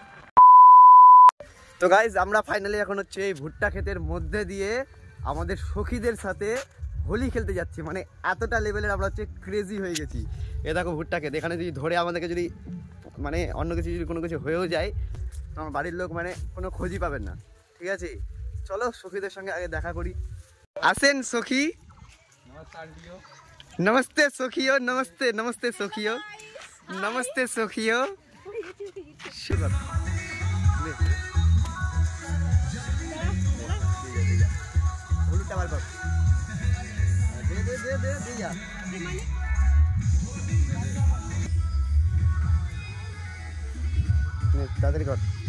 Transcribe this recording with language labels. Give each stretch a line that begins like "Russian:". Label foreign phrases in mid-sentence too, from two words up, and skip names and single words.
Bangla: তো গাইজ আমরা ফাইনালি এখন হচ্ছে এই ভুট্টা ক্ষেতের মধ্যে দিয়ে আমাদের সখীদের সাথে হোলি খেলতে যাচ্ছি। মানে এতটা লেভেলের আমরা হচ্ছে ক্রেজি হয়ে গেছি। এ দেখো ভুট্টা ক্ষেত, এখানে যদি ধরে আমাদেরকে যদি মানে অন্য কিছু যদি কোনো কিছু হয়েও যায়, তো আমার বাড়ির লোক মানে কোনো খোঁজই পাবেন না। ঠিক আছে চলো সখীদের সঙ্গে আগে দেখা করি। আসেন সখী।
Hindi: नमस्ते सखियो, नमस्ते नमस्ते सखियो, नमस्ते सखियो।
Bangla: शुगर হলুদটা বার কর। দে যা। তাড়াতাড়ি কর।